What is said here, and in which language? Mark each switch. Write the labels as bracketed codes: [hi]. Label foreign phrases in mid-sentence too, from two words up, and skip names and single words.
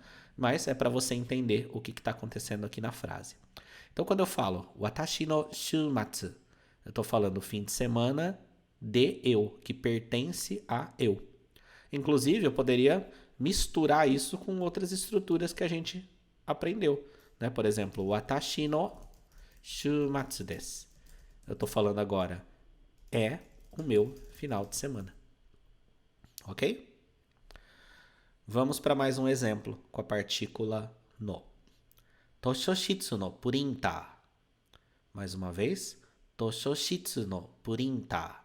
[pt] Mas é para você entender o que está acontecendo aqui na frase. Então, quando eu falo [ja] 私の週末, [pt] eu estou falando fim de semana de eu, que pertence a eu. Inclusive, eu poderia misturar isso com outras estruturas que a gente aprendeu, né? Por exemplo, [ja] 私の週末です. [pt] Eu estou falando agora, é o meu final de semana. Ok? Vamos para mais um exemplo com a [ja] partícula no. 図書室のプリンター. [pt] Mais uma vez, [ja] 図書室のプリンター.